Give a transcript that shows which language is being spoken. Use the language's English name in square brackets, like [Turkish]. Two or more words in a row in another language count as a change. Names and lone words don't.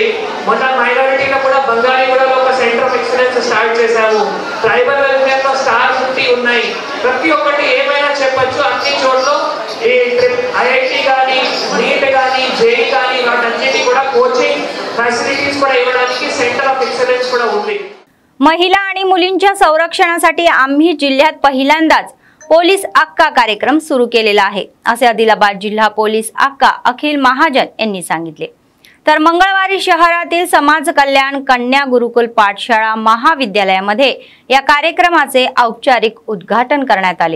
[Telugu] మొన్న మైనారిటీలో కూడా బంగాళీగూడలో ఒక [English] center of excellence [Telugu] స్టార్ట్ చేశాము. [English] tribal welfare [Telugu] లో స్టార్ 50 ఉన్నాయి. ప్రతి ఒక్కటి ఏమైనా చెప్పచ్చు. అన్ని చోట్ల ఈ ఐఐటి కానీ, నీట్ కానీ, జేఈ కానీ వాటన్నిటి కూడా [English] coaching facilities [Telugu] కూడా ఇవ్వడానికి [English] center of excellence [Telugu] కూడా ఉంది. [Marathi] महिला आणि मुलींच्या संरक्षणासाठी आम्ही जिल्ह्यात पहिल्यांदाच पोलीस अक्का कार्यक्रम सुरू केलेला आहे असे आदिलाबाद जिल्हा पोलीस अक्का अखिल महाजन यांनी सांगितले. तर मंगळवारी शहरातील समाज कल्याण कन्या गुरुकुल पाठशाळा महाविद्यालयामध्ये या कार्यक्रमाचे औपचारिक उद्घाटन करण्यात आले.